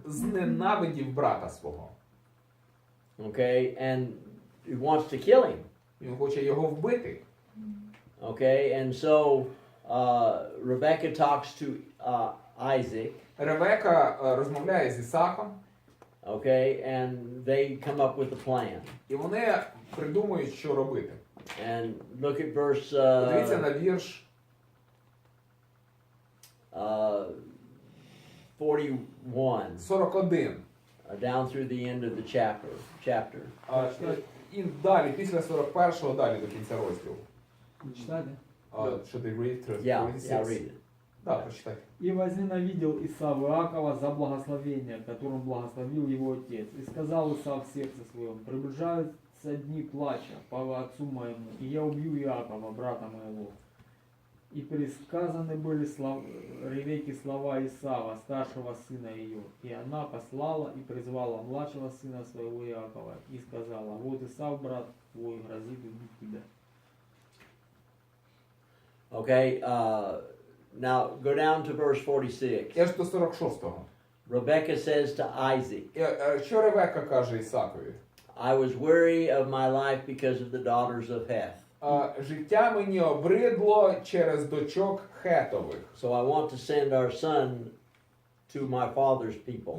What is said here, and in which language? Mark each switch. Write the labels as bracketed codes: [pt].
[uk] зненавидів брата свого. [en] Okay, and he wants to kill him. [uk] Він хоче його вбити. [en] Okay, and so Rebecca talks to Isaac. [uk] Ревека розмовляє з Ісаком, [en] Okay, and they come up with a plan. [uk] і вони придумують, що робити. [en] And look at verse [uk] Подивіться на вірш [en] 41, [uk] 41. [en] down through the end of the chapter. [uk] І далі, після 41-го, далі до кінця розділу. Читайте. [en] Should they read through Yeah, 46? yeah, read it. [uk] Да, прочитайте. [ru] «И возненавидел Исав Иакова за благословение, которым благословил его отец. И сказал Исав в сердце своем: приближаются дни плача по отцу моему, и я убью Иакова, брата моего». И пересказаны были Ревеке слова Исава, старшего сына ее. И она послала и призвала младшего сына своего Иакова, и сказала: вот Исав, брат твой, грозит убить тебя. [en] Okay, now go down to verse 46. [uk] Я ж до 46-го. [en] Rebecca says to Isaac, [uk] Що Ревека каже Ісакові? [en] I was weary of my life because of the daughters of Heth. [uk] Життя мені обридло через дочок Хетових. [en] So I want to send our son to my father's people.